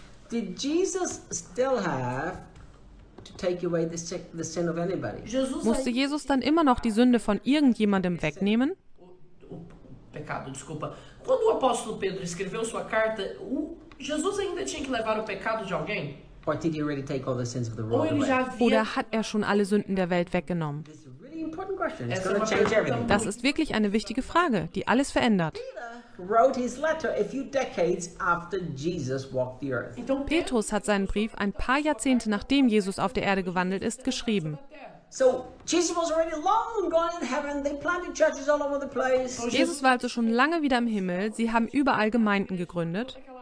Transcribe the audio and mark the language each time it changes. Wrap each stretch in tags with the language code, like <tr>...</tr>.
<en>did Jesus still have to take away the sin of anybody?</en> <de>Musste Jesus dann immer noch die Sünde von irgendjemandem wegnehmen?</de> <pt>Pecado, desculpa. Quando o apóstolo Pedro escreveu sua carta, Jesus ainda tinha que levar o pecado de alguém?</pt> <en>Or did he already take all the sins of the world away?</en> <de>Oder hat schon alle Sünden der Welt weggenommen?</de> <en>This is a really important question. It's going to change everything.</en> <de>Das ist wirklich eine wichtige Frage, die alles verändert.</de> <en>Wrote his letter a few decades after Jesus walked the earth.</en> <de>Petrus hat seinen Brief ein paar Jahrzehnte nachdem Jesus auf der Erde gewandelt ist geschrieben.</de> <en>So Jesus was already long gone in heaven. They planted churches all over the place.</en> <de>Jesus war also schon lange wieder im Himmel. Sie haben überall Gemeinden gegründet.</de>